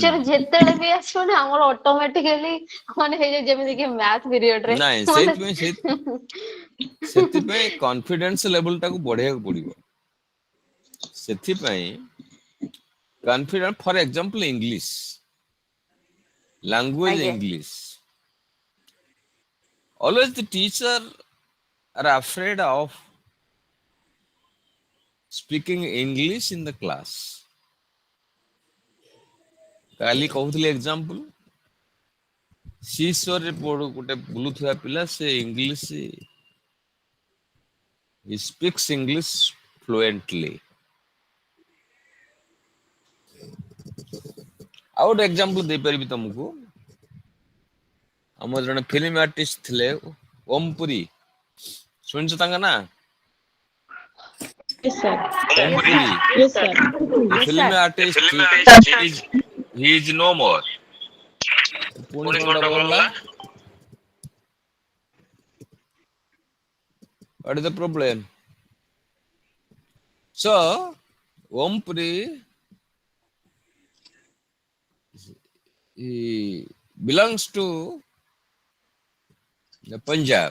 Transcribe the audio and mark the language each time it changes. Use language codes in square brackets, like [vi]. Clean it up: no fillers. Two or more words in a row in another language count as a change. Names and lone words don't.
[or] ଟିଚର ଯେତେବେଳେ ବି ଆସିବ ନା ଆମର ଅଟୋମେଟିକାଲି ମାନେ ହେଇଯାଏ, ଯେମିତି କି ମ୍ୟାଥ ପିରିୟଡରେ ନାଇଁ ସେଥିପାଇଁ [en] confidence level [or] ଟାକୁ ବଢେଇବାକୁ ପଡିବ। [en] ସେଥିପାଇଁ confidence, for example English language, [or] ଆଜ୍ଞା [en] English, always the teacher are afraid of speaking English in the class. [or] କାଲି କହୁଥିଲି ଏକ୍ସାମ୍ପଲ, ସିସୋରେ ଗୋଟେ ବୁଲୁଥିବା ପିଲା, ସେ ଇଂଲିଶ, [en] he speaks English fluently. [or] ଆଉ ଗୋଟେ ଏକ୍ସାମ୍ପଲ ଦେଇପାରିବି ତମକୁ, ଆମର ଜଣେ [en] film artist [or] ଥିଲେ ଓମ ପୁରୀ, ଶୁଣିଛ ତାଙ୍କ ନାଁ? [en] Yes, sir. ଓମ Yes, ପୁରୀ, sir. Yes, sir. the Yes, film sir. artist, he is no more. [or] ପୁଣି କଣ ଡବଲ ହେଲା? [en] What is the problem? So Om Puri, he belongs to the Punjab.